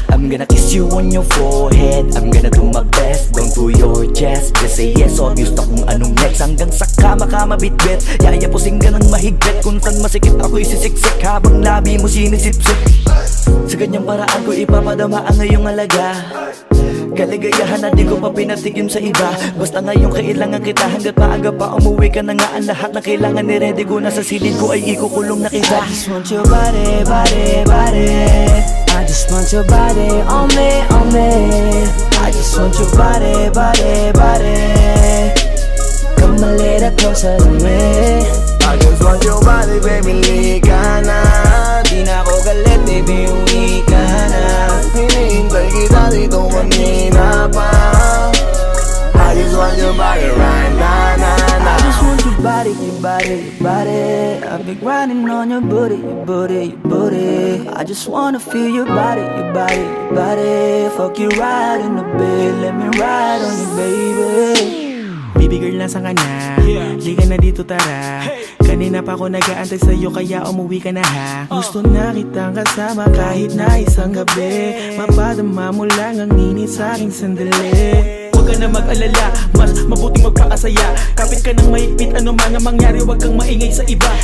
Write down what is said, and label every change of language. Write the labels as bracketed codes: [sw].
[en] I'm gonna kiss you on your forehead. I'm gonna do my best down to your chest. Just say yes, obvious [tl] na kung anong [en] next. [tl] Hanggang sa kama ka mabitbit. Yayapusing ka ng mahigpit. Kung saan masikip ako'y sisiksik habang labi mo sinisipsip. Sa ganyang paraan ko ipapadama ang ngayong alaga. Kaligayahan na di ko pa pinatigim sa iba. Basta ngayon kailangan kita. Hanggat maaga pa umuwi ka na nga. Ang lahat na kailangan ni-ready ko na sa silid ko ay ikukulong na kita. [en] I just want your body, body, body. I just want your body on me, on me. I just want your body, body, body. Come a little closer to me. I just want your body, baby, [tl] lika na. Di na ako galit, baby, uwi ka na. Hinihintay kita dito kanina pa. [en] I just want your body right now, I just want your body, your body, your body. I've been grinding on your booty, your booty, your booty. I just wanna feel your body, your body, your body. Fuck you right in the bed, let me ride on you, baby. [tl] Baby girl, nasan ka na? Liga na dito, tara. Kanina pa ako nag-aantay sa'yo, kaya umuwi ka na ha. Gusto na kitang kasama kahit na isang gabi. Mapadama mo lang ang init sa'king sandali. Huwag ka na mag-alala, mas mabuting magpakasaya. Kapit ka ng mahigpit, ano man ang mangyari, huwag kang maingay sa iba.